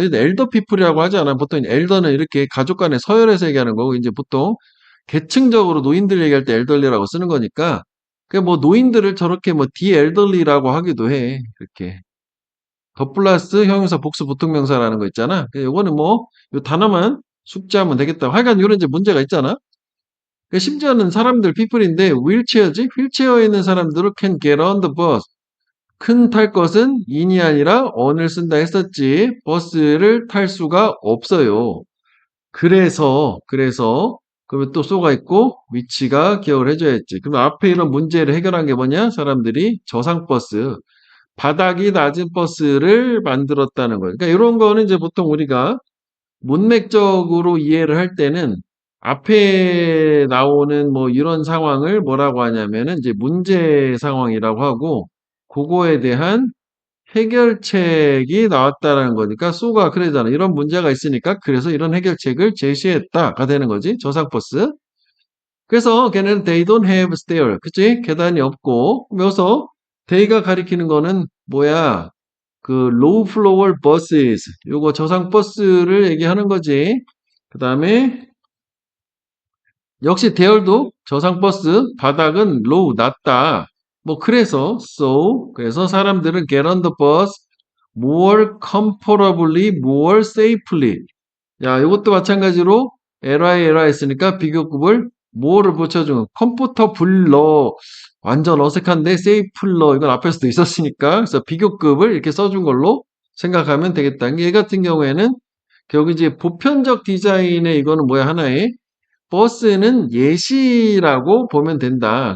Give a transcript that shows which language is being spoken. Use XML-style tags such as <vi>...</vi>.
<ko>여기도</ko> <en>elder people</en> <ko>이라고 하지 않아. 보통 elder는 이렇게 가족 간에 서열해서 얘기하는 거고 이제 보통 계층적으로 노인들 얘기할 때 elderly라고 쓰는 거니까 그 뭐 노인들을 저렇게 뭐</ko> <en>the elderly</en> <ko>라고 하기도 해. 이렇게 더 플러스 형용사 복수 보통명사라는 거 있잖아. 요거는 뭐 요 단어만 숙지하면 되겠다. 하여간 이런 이제 문제가 있잖아. 심지어는 사람들 people인데 휠체어지? 휠체어에 있는 사람들은</ko> <en>can get on the bus.</en> <ko>큰 탈 것은 in이 아니라 on을 쓴다 했었지. 버스를 탈 수가 없어요. 그래서 그러면 또 쏘가 있고 위치가 기억을 해줘야지. 그럼 앞에 이런 문제를 해결한 게 뭐냐? 사람들이 저상버스, 바닥이 낮은 버스를 만들었다는 거예요. 그러니까 이런 거는 이제 보통 우리가 문맥적으로 이해를 할 때는 앞에 나오는 뭐 이런 상황을 뭐라고 하냐면은 이제 문제 상황이라고 하고 그거에 대한 해결책이 나왔다라는 거니까 쏘가 그러잖아. 이런 문제가 있으니까 그래서 이런 해결책을 제시했다가 되는 거지. 저상버스. 그래서 걔는</ko> <en>they don't have stair.</en> <ko>그치? 계단이 없고. 그래서 they가 가리키는 거는 뭐야? 그</ko> <en>low floor buses</en> <ko>요거 저상 버스를 얘기하는 거지. 그 다음에 역시 대열도 저상 버스 바닥은 low 낮다. 뭐 그래서 그래서 사람들은</ko> <en>get on the bus more comfortably, more safely.</en> <ko>야, 이것도 마찬가지로 li 했으니까 비교급을 more를 붙여주는 comfortable로 완전 어색한데 safely로 이건 앞에서도 있었으니까 그래서 비교급을 이렇게 써준 걸로 생각하면 되겠다. 얘 같은 경우에는 결국 이제 보편적 디자인의 이거는 뭐야 하나의 버스는 예시라고 보면 된다.</ko>